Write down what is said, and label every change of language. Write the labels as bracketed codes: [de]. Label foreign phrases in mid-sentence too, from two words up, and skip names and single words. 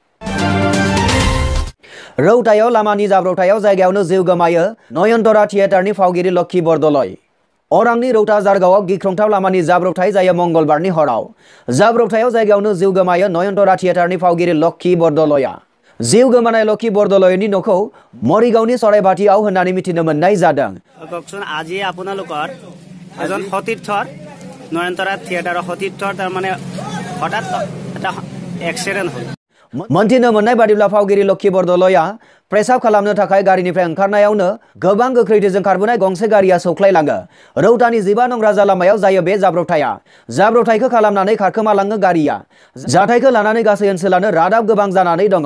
[brx] रौतायाव लामानि जाब्रबथायाव जायगायावनो जिउ गोमायो नयनतरा थियेटारनि फावगिरि लक्ष्मी बरदलै। अरांनि रौता जारगावआव गिख्रंथाव लामानि जाब्रबथाय जायो मंगलबारनि हराव। जाब्रबथायाव जायगायावनो जिउ गोमायो नयनतरा थियेटारनि फावगिरि लक्ष्मी बरदलैया। जिउ गोमानाय लक्ष्मी बरदलैनि न'खौ मरिगावनि सरायबाटियाव होननानै मिथिनो मोननाय जादों। [as] ककसन আজি আপোনালোকৰ এজন সতীৰ্থৰ নয়নতৰা থিয়েটাৰৰ সতীৰ্থৰ তাৰ মানে হঠাৎ এটা এক্সিডেন্ট হ'ল। [brx] मोनथिनो मोननाय बादिब्ला फावगिरि लक्ष्मी बरदलैया प्रेसाब खालामनो थाखाय गारिनिफ्राय ओंखारनायावनो गोबां गोख्रैथिजों खारबोनाय गंसे गारिया सौख्लायलाङो। रौतानि 15 नं राजा लामायाव जायो बे जाब्रबथाया। जाब्रबथायखौ खालामनानै खारखोमालाङो गारिया। जाथायखौ लानानै गासै ओनसोलानो रादाब गोबां जानानै दङ।